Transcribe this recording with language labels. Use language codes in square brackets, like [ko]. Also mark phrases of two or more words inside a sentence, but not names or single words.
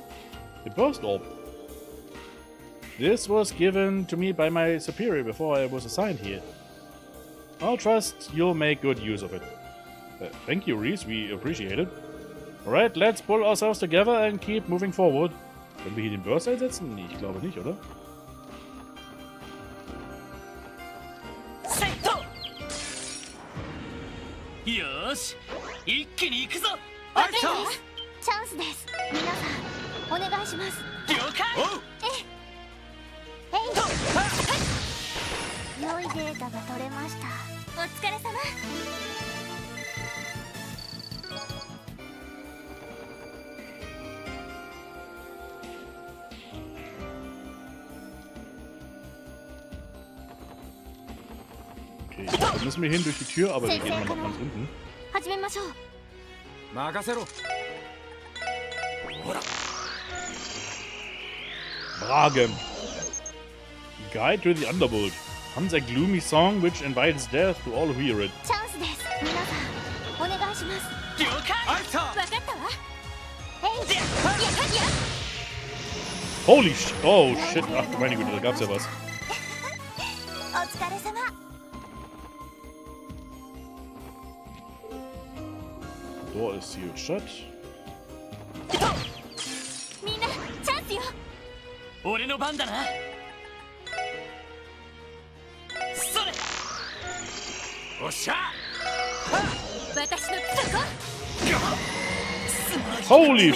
[en] The burst orb. This was given to me by my superior before I was assigned here. I'll trust you'll make good use of it. Thank you, Reese. We appreciate it. Alright, let's pull ourselves together and keep moving forward. [de] Können wir hier den Burst einsetzen? Nee, ich glaube nicht, oder? [ja] Yosh! 一気に行くぞ! チャンスです。皆さん、お願いします。了解! 良いデータが取れました。お疲れ様。 [de] Okay, da müssen wir hin durch die Tür, aber wir gehen mal nach ganz unten. [ja] 始めましょう。任せろ。ほら。 [en] Bragen. Guide to the Underworld. Comes a gloomy song which invites death to all who hear it. [ja] チャンスです。皆さん、お願いします。了解! わかったわ。 [en] Holy shit. Oh shit. [de] Ach, meine Güte, da gab's ja was. [ja] お疲れ様。 [en] Door is sealed shut. [ja] みんなチャンスよ。俺の番だな。それ。おっしゃ。私のそこ。 [en] Holy!